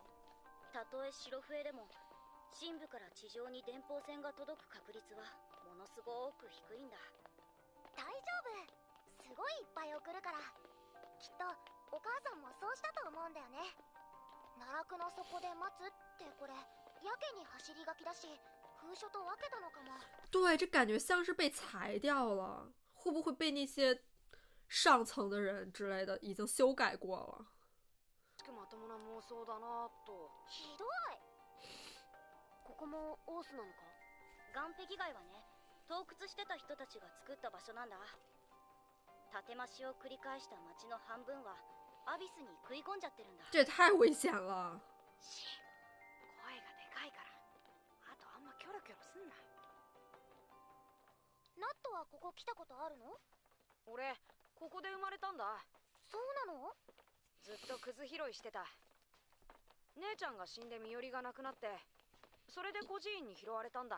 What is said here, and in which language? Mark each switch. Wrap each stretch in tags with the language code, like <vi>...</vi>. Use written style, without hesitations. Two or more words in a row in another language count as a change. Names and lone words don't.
<ja>たとえ白笛でも深部から地上に電報線が届く確率はものすごく低いんだ。大丈夫、すごいいっぱい送るから。きっとお母さんもそうしたと思うんだよね。奈落の底で待つってこれやけに走り書きだし、封書と分けたのかも。</ja> <zh>对，这感觉像是被裁掉了，会不会被那些上层的人之类的已经修改过了？</zh> <ja>まともな妄想だなと。ひどい。ここもオースなのか？岸壁街はね、盗掘してた人たちが作った場所なんだ。建て増しを繰り返した町の半分はアビスに食い込んじゃってるんだ。</ja> <zh>这也太危险了。</zh> <ja>し、声がでかいから。あとあんまキョロキョロすんな。ナットはここ来たことあるの？俺ここで生まれたんだ。そうなの？ずっとクズ拾いしてた。姉ちゃんが死んで身寄りがなくなって、それで孤児院に拾われたんだ。</ja>